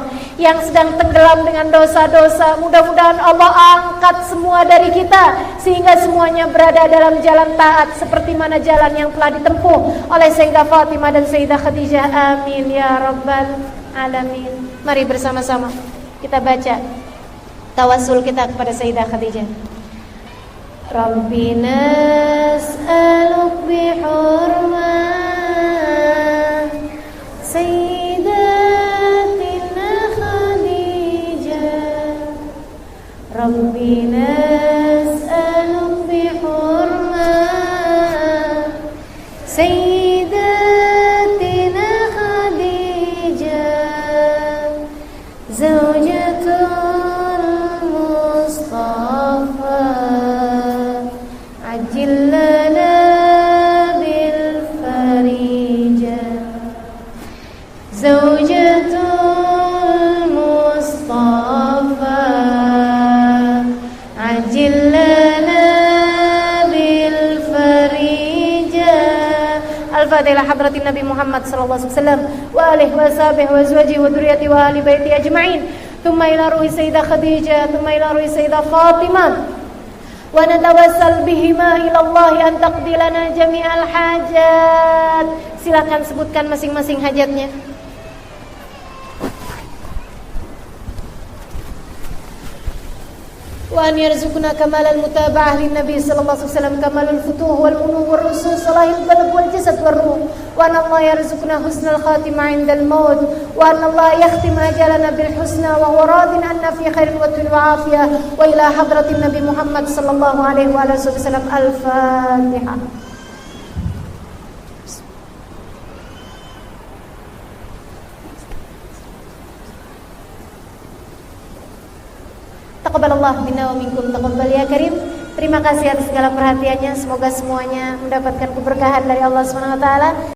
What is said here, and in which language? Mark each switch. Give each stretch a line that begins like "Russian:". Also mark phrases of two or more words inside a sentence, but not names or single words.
Indonesian: Yang sedang tenggelam dengan dosa-dosa, mudah-mudahan Allah angkat semua dari kita sehingga semuanya berada dalam jalan taat seperti mana jalan yang telah ditempuh oleh Sayyidah Fatimah dan Sayyidah Khadijah.
Arabic: آمين يا رب العالمين.
Indonesian: Mari bersama-sama kita baca tawassul kita kepada Sayyidah Khadijah.
Arabic: ربي نسألك بحرمة سيدتنا خديجة ربي نسألك بحرمة سيدتنا خديجة زوجة المصطفى عجل لنا بالفرجة زوجة المصطفى عجل لنا بالفرجة. الفاتحة حضرة النبي محمد صلى الله عليه وسلم وآله وصحبه وأزواجه وذريته وأهل بيته أجمعين. ثم إلى روح سيدة خديجة، ثم إلى روح سيدة فاطمة، ونتوسل بهما إلى الله أن تقضي لنا جميع الحاجات.
Indonesian: Silakan sebutkan masing-masing hajatnya.
Arabic: وأن يرزقنا كمال المتابعة للنبي صلى الله عليه وسلم، كمال الفتوح والعلوم والرسل، صلاح القلب والجسد والروح. وأن الله يرزقنا حسن الخاتمة عند الموت، وأن الله يختم آجالنا بالحسنى وهو راض عنا في خير وعافية. وإلى حضرة النبي محمد صلى الله عليه وآله وسلم. الفاتحة. تقبل الله منا ومنكم، تقبل يا كريم.
Indonesian: Terima kasih atas segala perhatiannya. Semoga semuanya mendapatkan keberkahan dari Allah
Arabic: سبحانه وتعالى.